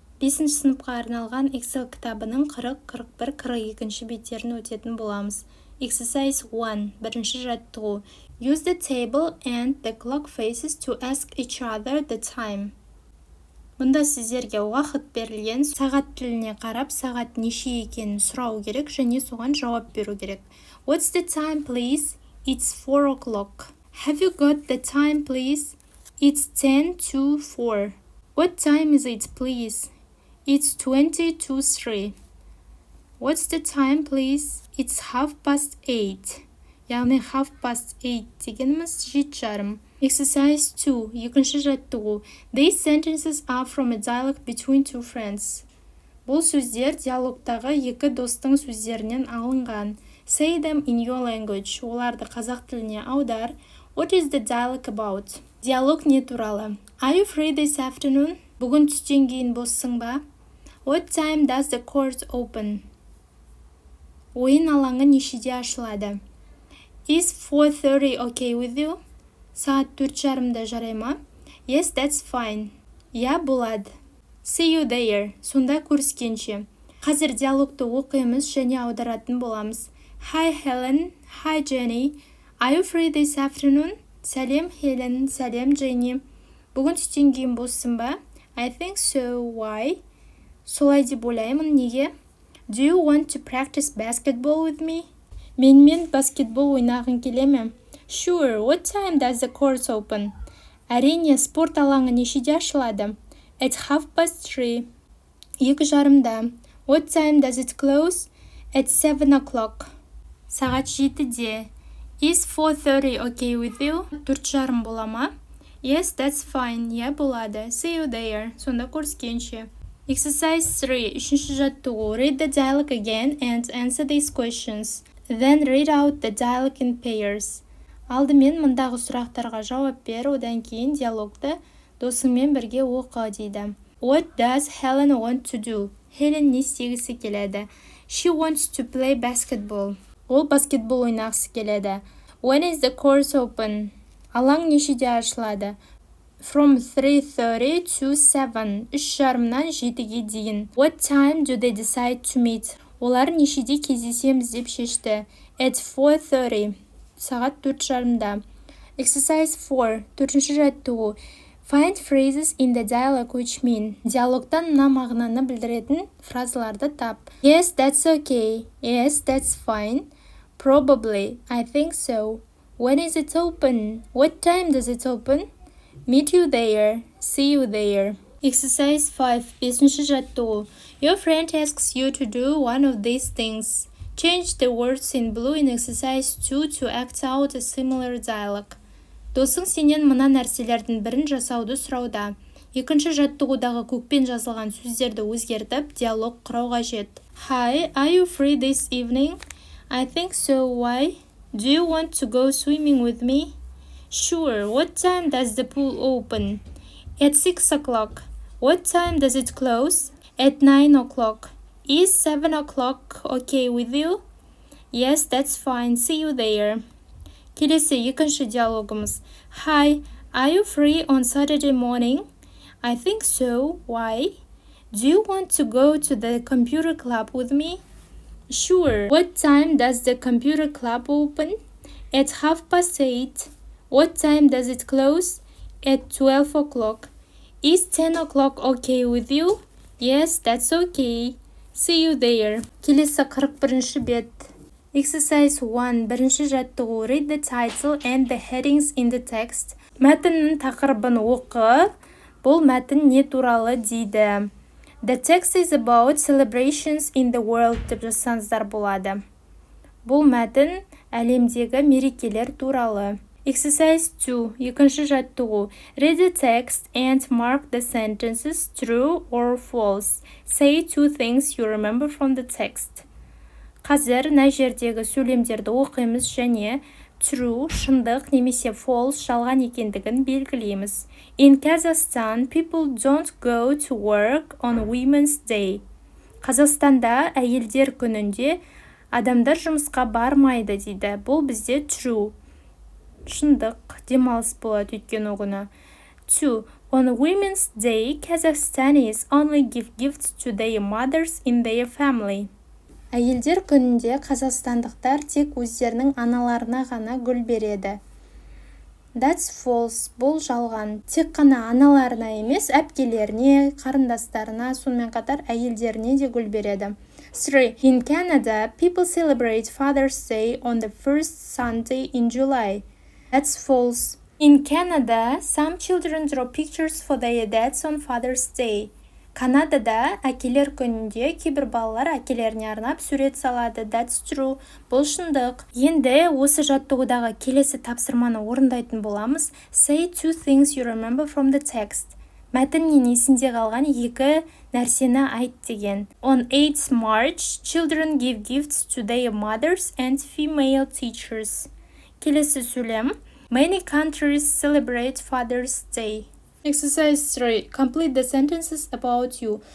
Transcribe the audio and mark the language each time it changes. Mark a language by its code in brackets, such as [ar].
[kk] 5-ші сыныпқа арналған Excel кітабының 40, 41, 42 беттерін өтетін боламыз. [en] Exercise 1. [kk] Бірінші жаттығу. [en] Use the table and the clock faces to ask each other the time. [kk] Мұнда сіздерге уақыт берілген, сағат тіліне қарап, сағат неше екенін сұрау керек және соған жауап беру керек. [en] What's the time, please? It's 4 o'clock. Have you got the time, please? It's 10 to 4. What time is it, please? It's 20 to 3. What's the time, please? It's 8:30. [kk] Яғни 8:30 дегеніміз 7:30. [en] Exercise 2. [kk] Екінші жаттығу. [en] These sentences are from a dialogue between two friends. [kk] Бұл сөздер диалогтағы екі достың сөздерінен алынған. [en] Say them in your language. [kk] Оларды қазақ тіліне аудар. [en] What is the dialogue about? [kk] Диалог не туралы? [en] Are you free this afternoon? [kk] Бүгін түстен кейін боссың ба? [en] What time does the court open? [kk] Ойын алаңы нешеде ашылады? [en] Is 4:30 okay with you? [kk] Сағат 4:30-да жарай ма? [en] Yes, that's fine. [kk] Я, болады. [en] See you there. [kk] Сонда көріскенше. Қазір диалогты оқимыз және аударатын боламыз. [en] Hi Helen. Hi Jenny. Are you free this afternoon? [kk] Сәлем Хелен. Сәлем Jenny. Бүгін түстен кейін боссың ба? [en] I think so. Why? [kk] Солай деп ойлаймын. Неге? [en] Do you want to practice basketball with me? [kk] Менімен баскетбол ойнағың келе ме? [en] Sure. What time does the court open? [kk] Әрине, спорт алаңы нешеде ашылады? [en] At 3:30. [kk] 2:30-да. [en] What time does it close? At 7 o'clock. [kk] Сағат 7-де. [en] Is 4:30 okay with you? [kk] 4:30 бола ма? [en] Yes, that's fine. [kk] Я, болады. [en] See you there. [kk] Сонда көріскенше. [en] Exercise 3. [kk] Үшінші жаттығу. [en] Read the dialogue again and answer these questions. Then read out the dialogue in pairs. [kk] Алдымен мұндағы сұрақтарға жауап бер, одан кейін диалогты досыңмен бірге оқы дейді. [en] What does Helen want to do? [kk] Helen не істегісі келеді? [en] She wants to play basketball. [kk] Ол баскетбол ойнағысы келеді. [en] When is the court open? [kk] Алаң нешеде ашылады? [en] From 3:30 to 7. [kk] 3:30-нан 7-ге дейін. [en] What time do they decide to meet? [kk] Олар нешеде кездесеміз деп шешті? [en] At 4:30. [kk] Сағат 4:30-да. [en] Exercise 4. [kk] Төртінші жаттығу. [en] Find phrases in the dialogue which mean. [kk] Диалогтан мына мағынаны білдіретін фразаларды тап. [en] Yes, that's okay. Yes, that's fine. Probably. I think so. When is it open? What time does it open? Meet you there. See you there. Exercise 5. [kk] Бесінші жаттығу. [en] Your friend asks you to do one of these things. Change the words in blue in exercise 2 to act out a similar dialogue. [kk] Досың сенен мына нәрселердің бірін жасауды сұрауда. Екінші жаттығудағы көкпен жазылған сөздерді өзгертіп, диалог құрау қажет. [en] Hi, are you free this evening? I think so. Why? Do you want to go swimming with me? Sure. What time does the pool open? At 6 o'clock. What time does it close? At 9 o'clock. Is 7 o'clock okay with you? Yes, that's fine. See you there. [kk] Келесі екінші диалогымыз. [en] Hi, are you free on Saturday morning? I think so. Why? Do you want to go to the computer club with me? Sure. What time does the computer club open? At 8:30. What time does it close? At 12 o'clock. Is 10 o'clock okay with you? Yes, that's okay. See you there. [kk] Келесі 41-ші бет. [en] Exercise 1. [kk] Бірінші жаттығу. [en] Read the title and the headings in the text. [kk] Мәтіннің тақырыбын оқы. Бұл мәтін не туралы дейді. [en] The text is about celebrations in the world [kk] деп жазсаңыздар болады. Бұл мәтін әлемдегі мерекелер туралы. [en] Exercise 2. [kk] Екінші жаттығу. [en] Read the text and mark the sentences true or false. Say two things you remember from the text. [kk] Қазір мына жердегі сөйлемдерді оқимыз және true, шындық немесе false, жалған екендігін белгілейміз. [en] In Kazakhstan, people don't go to work on Women's Day. [kk] Қазақстанда әйелдер күнінде адамдар жұмысқа бармайды дейді. Бұл бізде true. шындық, демалыс болады өйткені күні. 2. [en] On Women's Day, Kazakhstanis only give gifts to their mothers in their family. [kk] Әйелдер күнінде қазақстандықтар тек өздерінің аналарына ғана гүл береді. [en] That's false. [kk] Бұл жалған. Тек қана аналарына емес, әпкелеріне, қарындастарына, сонымен қатар әйелдеріне де гүл береді. 3. [en] In Canada, people celebrate Father's Day on the first Sunday in July. That's false. In Canada, some children draw pictures for their dads on Father's Day. [kk] Канадада әкелер күнінде кейбір балалар әкелеріне арнап сурет салады. [en] That's true. [kk] Бұл шындық. Енді осы жаттығудағы келесі тапсырманы орындайтын боламыз. [en] Say 2 things you remember from the text. [kk] Мәтіннен есінде қалған 2 нәрсені айт деген. [en] On 8 March, children give gifts to their mothers and female teachers. [kk] Келесі сөйлем. [en] Many countries celebrate Father's Day. Exercise 3. Complete the sentences about you.